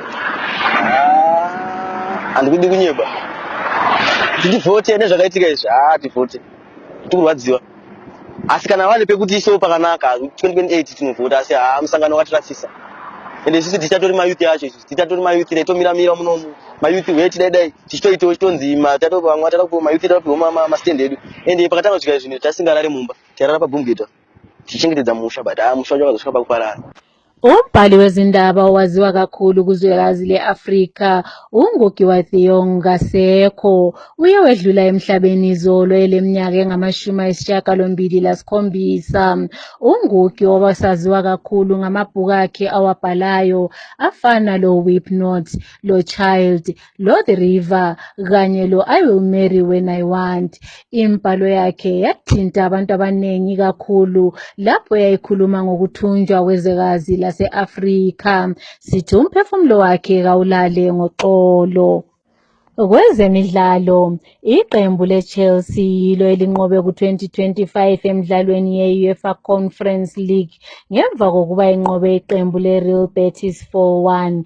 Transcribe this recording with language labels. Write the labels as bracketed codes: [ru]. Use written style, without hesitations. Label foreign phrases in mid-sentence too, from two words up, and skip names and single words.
[sn] handikudi kunyeba titivhote nezvakaitika izvi tivhote tikurwadziwa asi kana vane pekuti isewo pakanaka 2028 tinovhota asi musangano wakatirasisa ende isusu tichatori mayuthi acho isusu tichatori mayuthi taitomiramira munomu mayuthi wetu daidai tichitoitawo chitonzima vamwe tatakupiwa mayuthi tatakupiwa masitendi edu ende pakatanga kusvika zvinhu tasingarari mumba tarara pabhumugeta tichichengetedza musha but musha wacho wakazosvika pakuparara. [nd] Umbhali wezindaba owaziwa kakhulu kuzwekazi le-Afrika uNgugi wa Thiong'o Ngasekho uye wedlula emhlabeni izolo eleminyaka engama-87. uNgugi owasaziwa kakhulu ngamabhuku akhe awabhalayo afana lo-Weep Not, lo-Child, lo-The River kanye lo-I Will Marry When I Want. Imbhalo yakhe yathinta abantu abaningi kakhulu lapho yayikhuluma ngokuthunjwa kwezwekazi lase-Afrika. Sithi umphefumulo wakhe kawulale ngoxolo. Kwezemidlalo, iqembu leChelsea yilo elinqobe ku-2025 emidlalweni ye-UEFA Conference League ngemva kokuba inqobe iqembu le-Real Betis 4-1.